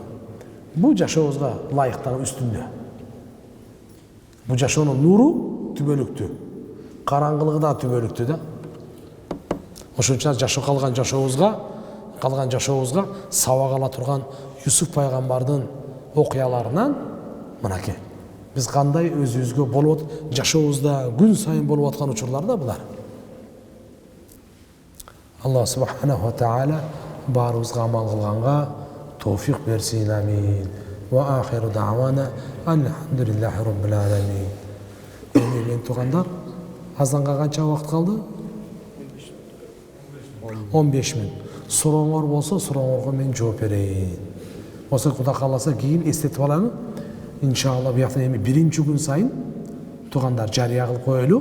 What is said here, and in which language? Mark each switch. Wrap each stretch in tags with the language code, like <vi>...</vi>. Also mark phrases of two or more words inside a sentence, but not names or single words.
<ky>Бул жашообузга ылайыктагы үстүндө. Бул жашоонун нуру түбөлүктүү, караңгылыгы да түбөлүктүү да. Ошон үчүн калган жашообузга сабак ала турган Юсуф пайгамбардын окуяларынан мынакей биз кандай өзүбүзгө болуп жашообузда күн сайын болуп аткан учурлар да булар.</ky> <ar>الله سبحانه وتعالى</ar> <ky>баарыбызга амал кылганга товфик берсин. Амин.</ky> <ar>وآخر دعوانا الحمد لله رب العالمين.</ar> <ky>Эмне тугандар, азанга канча убакыт калды? 15 мүнөт. Сурооңор болсо, сурооңорго мен жооп берейин. Болсо Кудай кааласа кийин эстетип алалы. Иншалла буяктан эми биринчи күн сайын тугандар жарыя кылып коелу.</ky>